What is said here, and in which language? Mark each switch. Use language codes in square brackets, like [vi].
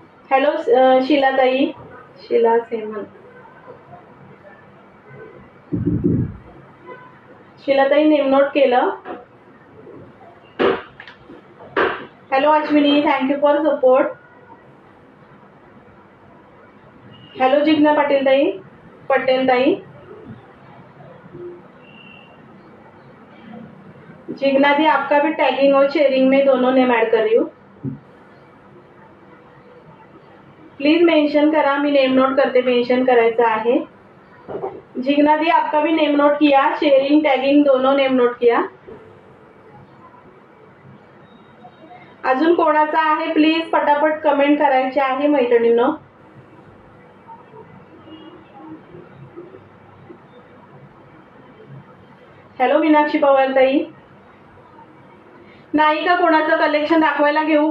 [mr] Hello Sheila ताई, Sheila semen, Sheila ताई name note केलं. [en] Hello Ashwini, thank you for support. [hi] Hello Jigna Patil ताई, पटेल ताई, जिग्ना दी आपका भी टैगिंग और शेयरिंग में दोनों नेम ऐड कर रही हूँ. [mr] प्लीज मेंशन करा, मी नेम नोट करते. मेंशन करायचं आहे. [hi] जिग्ना दी आपका भी नेम नोट किया, शेयरिंग टैगिंग दोनों नेम नोट किया. [mr] अजून कोणाचा आहे प्लीज पटापट कमेंट करायचे आहे मैत्रिणींनो. हॅलो मीनाक्षी पवार ताई. नाही का कोणाचं कलेक्शन दाखवायला घेऊ?